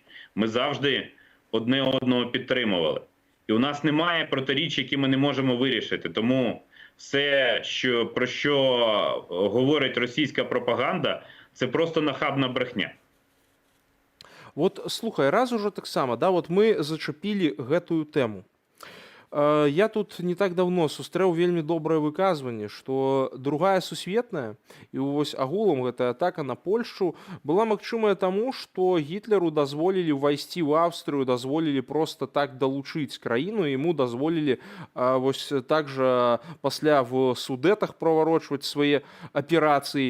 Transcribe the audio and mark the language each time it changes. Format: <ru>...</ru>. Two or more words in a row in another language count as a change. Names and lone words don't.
<uk>Ми завжди одне одного підтримували. І у нас немає протиріч, які ми не можемо вирішити. Тому все, про що говорить російська пропаганда, це просто нахабна брехня.</uk> <be>Вот слухай, раз уже так само, да, вот мы зачапілі гэтую тэму. Я тут не так давно сустрэў вельмі добрае выказванне, што другая сусветная і вось агулам гэтая атака на Польшчу была магчымая таму, што Гітлеру дазволілі ўвайсці ў Аўстрыю, дазволілі проста так далучыць краіну, яму дазволілі вось так жа пасля в судэтах праварочваць свае аперацыі.</be>